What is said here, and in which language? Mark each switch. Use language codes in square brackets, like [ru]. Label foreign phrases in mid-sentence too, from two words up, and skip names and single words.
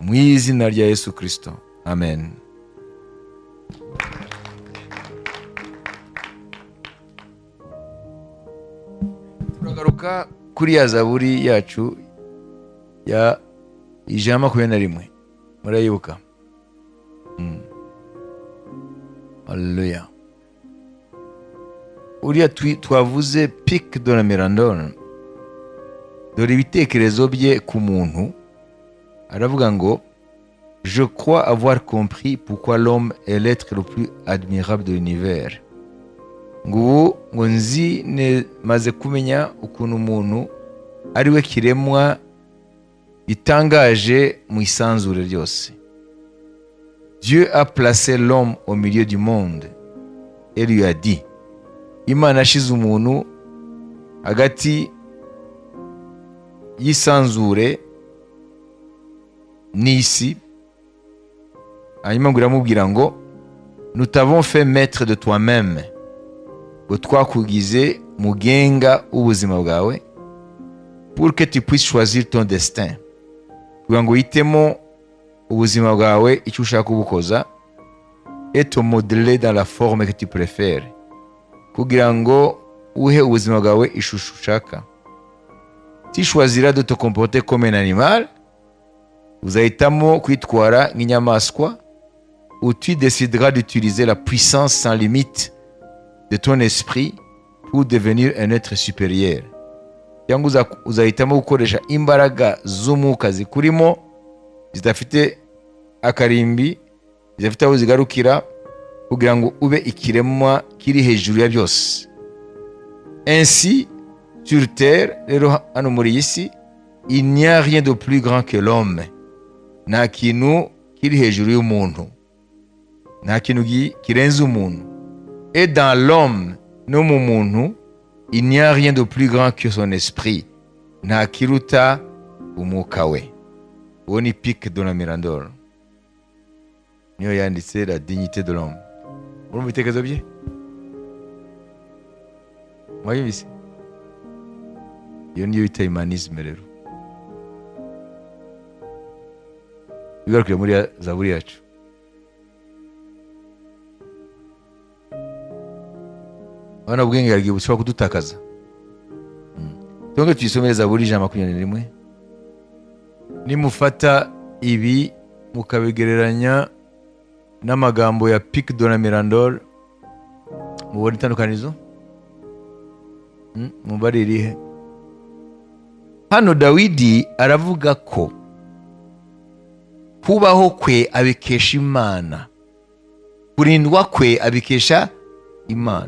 [rw] mu izina rya Yesu Kristo, amen. Turagaruka kuri ya zaburi yacu ya 121, murayibuka? Haleluya. Uriya twavuze Pic de la Mirandole, dore ibitekerezo bye ku muntu. Aravuga ngo, [fr] je crois avoir compris pourquoi l'homme est l'être le plus admirable de l'univers. [rw] Ngo nzi maze kumenya ukuntu umuntu ari we kiremwa gitangaje mu isanzure ryose. [fr] Dieu a placé l'homme au milieu du monde et lui a dit, [rw] Imana ashize umuntu hagati y'isanzure n'isi, hanyuma ngo iramubwira ngo, [fr] nous t'avons fait maître de toi-même, [rw] ngo twakugize mugenga w'ubuzima bwawe, [fr] pour que tu puisses choisir ton destin, [rw] kugira ngo uhitemo ubuzima bwawe icyo ushaka kubukoza, [fr] et te modeler dans la forme que tu préfères, [rw] kugira ngo uhe ubuzima bwawe ishusho ushaka. [fr] Tu choisiras de te comporter comme un animal, [rw] uzahitamo kwitwara nk'inyamaswa, [fr] ou tu décideras d'utiliser la puissance sans limite de ton esprit pour devenir un être supérieur. [rw] Cyangwa uzahitamo gukoresha imbaraga z'umwuka zikurimo zidafite akarimbi, zidafite aho zigarukira, kugira ngo ube ikiremwa kiri hejuru ya byose. [fr] Ainsi, sur terre, [rw] rero hano muri iyi si, [fr] il n'y a rien de plus grand que l'homme. [rw] Nta kintu kiri hejuru y'umuntu, nta kintu kirenze umuntu. [fr] Et dans l'homme, [rw] no mu muntu, [fr] il n'y a rien de plus grand que son esprit. [rw] Nta kiruta umwuka we. Uwo ni Pic de la Mirandole, niyo yanditse la dignité de l'homme. Urumva ibitekerezo bye? Mwayibise? Iyo niyo bita humanisme rero. Bigarukire muri zaburi yacu. Abana ubwenge bwagiye bushobora kudutakaza. Twonge tuyisomere zaburi 121. Nimufata ibi mukabigereranya n'amagambo ya Pic de la Mirandole, mubona itandukanizo? Mubari irihe? Hano Dawidi aravuga ko kubaho kwe abikesha Imana, kurindwa kwe abikesha Imana.